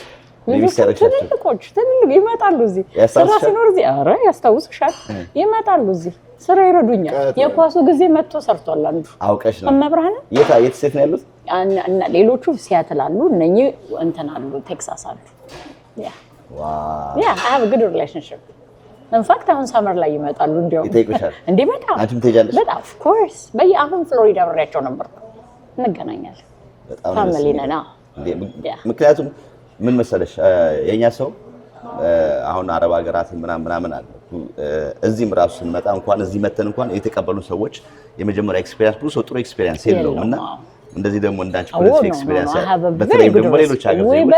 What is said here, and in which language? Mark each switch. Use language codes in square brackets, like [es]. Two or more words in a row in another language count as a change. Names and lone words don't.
[am] ትልልቆች ይመጣሉ እዚህ ስራ ሲኖር እዚህ ኧረ ያስታውስሻል ይመጣሉ እዚህ ስራ ይረዱኛል። የኳሱ ጊዜ መጥቶ ሰርቷል አንዱ። አውቀሽ ነው? መብራህን የት ሴት ነው ያሉት? እና ሌሎቹ ሲያትል አሉ፣ እነኚህ እንትን አሉ ቴክሳስ አሉ። ያ ዋው ያ [en] I have a good relationship. In fact [am] አሁን ሰመር ላይ ይመጣሉ። ይጠይቁሻል? እንዴ በጣም አንቺም ትሄጃለሽ? በጣም [en] of course [am] በየአሁን ፍሎሪዳ አብሬያቸው ነበር። እንገናኛለን። ፋሚሊ ነና። ምክንያቱም ምን መሰለሽ የኛ ሰው አሁን አረብ ሀገራት ምናምን አለ እዚህም ራሱ ስንመጣ እንኳን እዚህ መተን እንኳን የተቀበሉ ሰዎች የመጀመሪያ ኤክስፒሪየንስ ብዙ ጥሩ ኤክስፒሪየንስ የለውም እና እንደዚህ ደግሞ እንዳንቺ [en] politic experience [am] በተለይ ደግሞ ሌሎች ሀገር ዜጎች